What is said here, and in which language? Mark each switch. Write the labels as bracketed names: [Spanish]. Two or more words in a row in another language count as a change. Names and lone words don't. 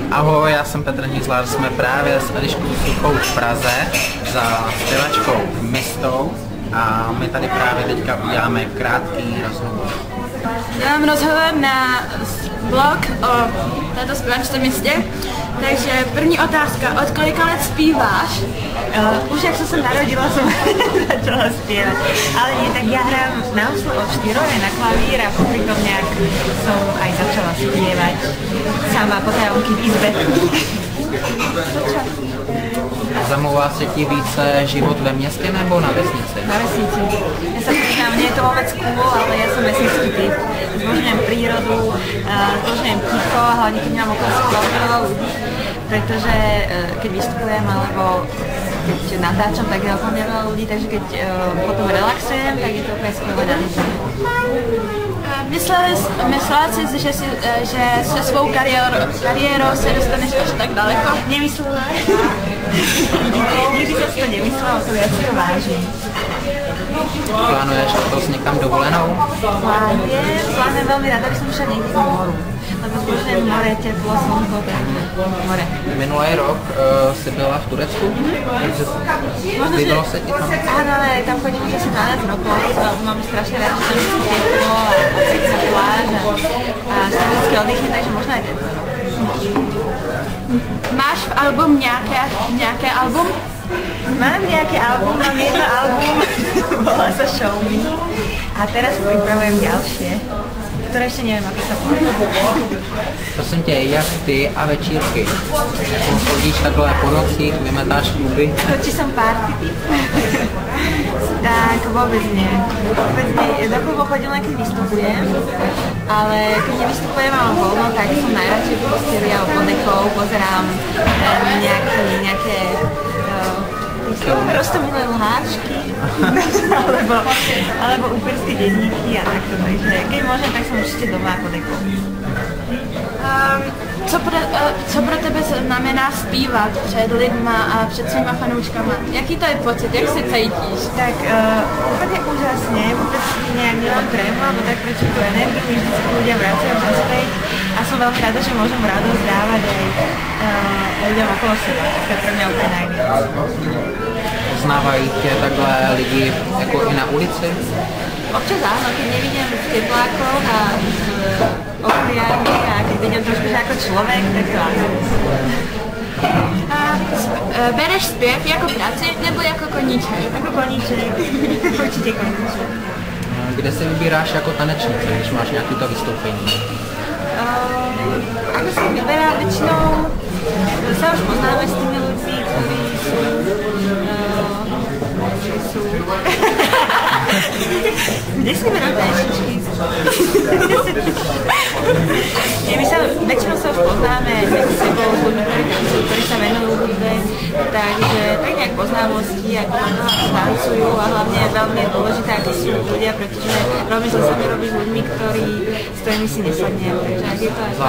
[Czech] Ahoj, já jsem Petr Nízlar, jsme právě s Eliškou Suchou v Praze za zpěvačkou Mistou a my tady právě teďka uděláme krátký rozhovor. Dělám rozhovor na blog o této zpěvačce Mistě, takže první otázka, od kolika let zpíváš? [Slovak] Už jak som narodila, som začala spievať, ale nie, tak ja hrám na oslo od 4 na klavír a popri tom nejak som aj začala spievať sama potajomky v izbe. [Czech] Zamlouvá se ti více život ve městě nebo na vesnici? Na vesnici. [Slovak] Ja sa priznám, nie je to vôbec cool, ale ja som vesnický typ. Zbožňujem prírodu, zbožňujem ticho, hlavne keď mám okolo veľa ľudí, pretože keď vystupujem alebo keď natáčam, tak je okolo mňa veľa ľudí, takže keď potom relaxujem, tak je to úplne skvelé na nič. [Czech] Myslela jsi, že se svou kariérou se dostaneš až tak daleko? [Slovak] Nemyslela. Nikdy som to nemyslela, to ja si to vážim. [Czech] Plánuješ letos někam dovolenou? [Slovak] Plánujem veľmi ráda, aby som išla niekde k moru. Lebo zbožňujem more, teplo, slnko, takže more. [Czech] Minulý rok jsi byla v Turecku? Líbilo se ti tam? [Slovak] Áno, ale tam chodím už asi 12 rokov, mám strašne rád, že tam je teplo a pekná pláž a vždycky oddychnem, takže možno aj tento rok. [Czech] Máš v album nějaké album? [Slovak] Mám nejaké album, mám jedno album, volá sa Show Me a teraz pripravujem ďalšie, ktoré ešte neviem, ako sa povie. [Czech] Prosím tě, jak ty a večírky? Jako chodíš takhle po nocích, vymetáš kluby? [Slovak] To, či som party typ? Tak vôbec nie. Do klubu chodím len keď vystupujem, ale keď nevystupujem a mám voľno, tak som najradšej v posteli a pod dekou pozerám nejaké roztomilé lháčky alebo úperské denníky a takto, takže keď môžem, tak som určite doma pod dekou. [Czech] Co pro tebe znamená zpívat před lidma a před svýma fanouškama? Jaký to je pocit? Jak se cítíš? [Slovak] Tak úplne úžasne, vôbec nejak nemám trému, alebo tak prečo tú energiu mi vždycky ľudia vracajú naspäť a som veľmi rada, že môžem radosť dávať aj ľuďom okolo seba. To je pre mňa úplne najviac. [Czech] Poznávají tě takhle lidi jako i na ulici? [Slovak] Občas áno, keď nevidím v teplákoch a okuliármi a keď vidím trošku ako človek, tak to áno. [Czech] Bereš zpěv jako práci nebo jako koníček? [Slovak] Ako koníček, určite koníček. [Czech] Kde se vybíráš jako tanečnice, když máš nějaké to vystoupení? [Slovak] Ako sa vyberá väčšinou, sa už poznáme s tými ľuďmi, ktorí sú kde si vyberám tanečničky? Väčšinou sa už poznáme medzi sebou s ľuďmi, ktorí sa venujú hudbe, takže tak nejak poznámosti, ako tancujú a hlavne veľmi je dôležité, akí sú ľudia, pretože veľmi zle sa mi robí s ľuďmi, s ktorými si nesadnem, takže ak je to aj